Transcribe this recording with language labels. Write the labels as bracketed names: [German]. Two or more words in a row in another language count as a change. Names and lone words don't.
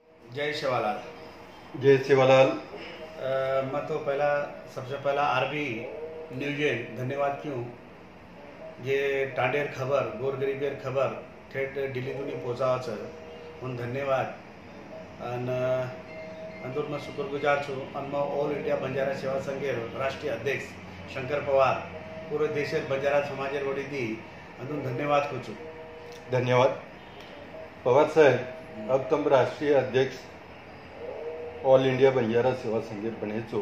[Lambadi] जय शिवालाल। जय सेवालाल। मैं तो सबसे पहला आरबी न्यूज धन्यवाद क्यों जे टांडेर खबर गोरगरीबेर खबर [Marathi] थेट दिल्लीतून पोचावचं म्हणून [Lambadi] धन्यवाद। आणि अंदूर मैं शुक्रगुजार छूँ और मैं ऑल इंडिया बंजारा सेवा संघेर राष्ट्रीय अध्यक्ष शंकर पवार पूरे देशेर बंजारा समाजेर वडी दी अंदूर धन्यवाद कुछ। [Hindi] धन्यवाद पवार साहब। [Lambadi] अब तुम राष्ट्रीय अध्यक्ष ऑल इंडिया बंजारा सेवा संघेर बने छो।